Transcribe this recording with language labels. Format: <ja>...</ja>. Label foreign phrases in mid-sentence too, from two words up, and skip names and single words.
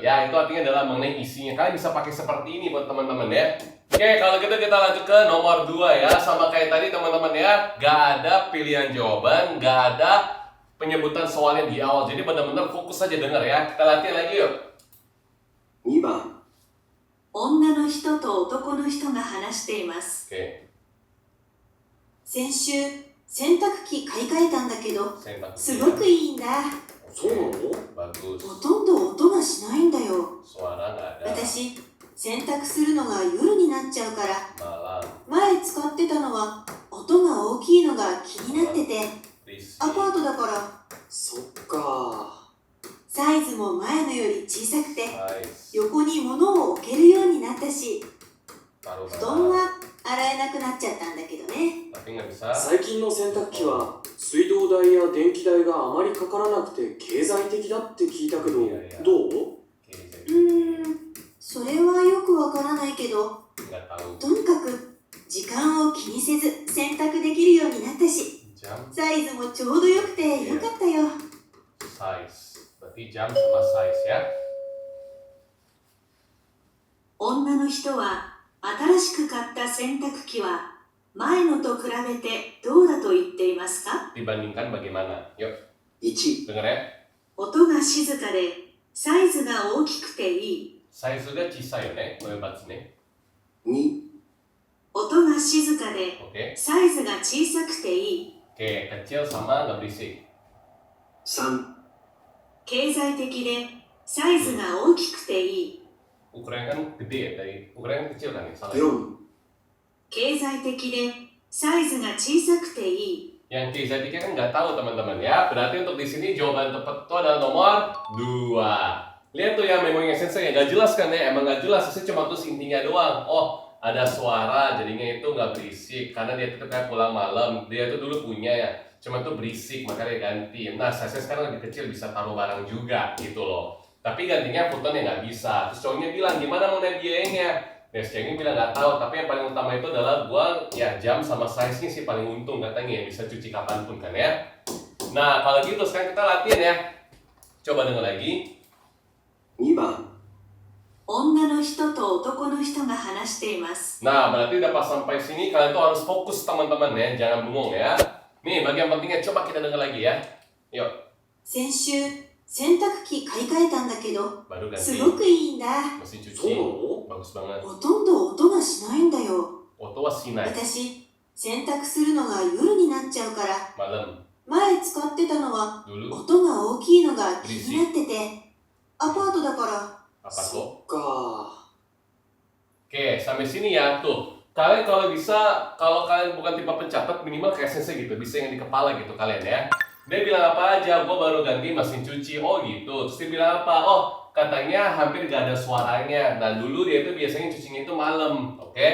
<id>Ya, itu artinya adalah mengenai isinya. Kalian bisa pakai seperti ini buat teman-teman ya. Oke, kalau gitu kita lanjut ke nomor 2 ya. Sama kayak tadi teman-teman ya. Gak ada pilihan jawaban, gak ada penyebutan soalnya di awal. Jadi benar-benar fokus aja dengar ya. Kita latihan lagi yuk.</id> <ja>2 番、女の人と男の人が話しています。</ja> <id>Oke.</id> <ja>先週、洗濯機買い替えたんだけど、</ja> <id>Sentak.</id> <ja>すごくいいんだ。そうなの？</ja> <id>Bagus.</id> <ja>ほとんど音がしないんだよ。</ja> <id>Suara nggak ada.</id> <ja>私、洗濯するのが夜になっちゃうから、</ja> <id>Malam.</id> <ja>前使ってたのは音が大きいのが気になってて、</ja> <id>Risik.</id> <ja>アパートだからそっか。サイズも前のより小さくて、</ja> <en>Nice.</en> <ja>横に物を置けるようになったし、</ja> <id>Taruh</id> <ja>布団</ja> <id>mana?</id> <ja>は洗えなくなっちゃったんだけどね。</ja> <id>Tapi nggak bisa.</id> <ja>最近の洗濯機は水道代や電気代があまりかからなくて経済的だって聞いたけど、いやいやどう？それはよくわからないけど、</ja> <id>Nggak tahu.</id> <ja>とにかく時間を気にせず洗濯できるようになったし、</ja> <id>Jam</id> <ja>サイズもちょうどよくてよかったよ。</ja> <en>size.</en> <id>Berarti jam sama size ya.</id> <ja>女の人は新しく買った洗濯機は前のと比べてどうだと言っていますか？</ja> <id>Dibandingkan bagaimana? Yuk,</id> <ja>1、</ja> <id>denger ya.</id> <ja>音が静かでサイズが大きくていい。</ja> <id>Size juga cisa ya,</id> <ja>ne? Batsu ne. 2、音が静かで</ja> <id>Oke.</id> <ja>サイズが小さくていい。</ja> <id>Oke, kecil sama nggak berisik.</id> <ja>3、経済的でサイズが大きくていい。</ja> <id>Ukurannya kan gede ya, dari ukurannya kan kecil kan ya, salah.</id> <ja>4、経済的でサイズが小さくていい。</ja> <id>Yang Keizatika kan nggak tahu teman-teman ya. Berarti untuk di sini jawaban tepat itu adalah nomor 2. Lihat tuh ya memonya sensei, nggak jelas kan ya, emang nggak jelas, saya cuma tulis intinya doang. Oh, ada suara, jadinya itu nggak berisik karena dia itu kayak pulang malam. Dia itu dulu punya ya, cuma tuh berisik makanya dia ganti. Nah, saya sekarang lebih kecil bisa taruh barang juga gitu loh. Tapi gantinya futonnya nggak bisa. Terus cowoknya bilang gimana mau naik biayanya? Terus ceweknya bilang nggak tahu. Tapi yang paling utama itu adalah gua ya jam sama size-nya sih paling untung katanya ya, bisa cuci kapanpun kan ya. Nah kalau gitu sekarang kita latihan ya. Coba dengar lagi.</id> <ja>2 番、女の人と男の人が話しています。</ja> <id>Nah berarti udah pas sampai sini kalian tuh harus fokus teman-teman ya, jangan bengong ya. Nih bagian pentingnya coba kita dengar lagi ya. Yuk.</id> <ja>先週、洗濯機買い替えたんだけど、</ja> <id>Baru</id> <ja>す</ja> <id>ganti</id> <ja>ごくいいんだ。</ja> <id>mesin</id> <ja>そう</ja> <id>cuci.</id> <ja>なの？</ja> <id>Bagus banget.</id> <ja>ほとんど音がしないんだよ。音はしない. 私、洗濯するのが夜になっちゃうから、</ja> <id>Malam</id> <ja>前使ってたのは</ja> <id>dulu</id> <ja>音が大きいのが気になってて、アパートだから、</ja> <id>apa</id> <ja>そ</ja> <id>tuh?</id> <ja>っか。</ja> <id>Oke, sampai sini ya tuh. Kalian kalau bisa, kalau kalian bukan tipe pencatat minimal kayak sensei gitu, bisa yang di kepala gitu kalian ya. Dia bilang apa aja, gua baru ganti mesin cuci, oh gitu. Terus dia bilang apa? Oh, katanya hampir gak ada suaranya. Nah dulu dia itu biasanya cucinya itu malam, oke?</id>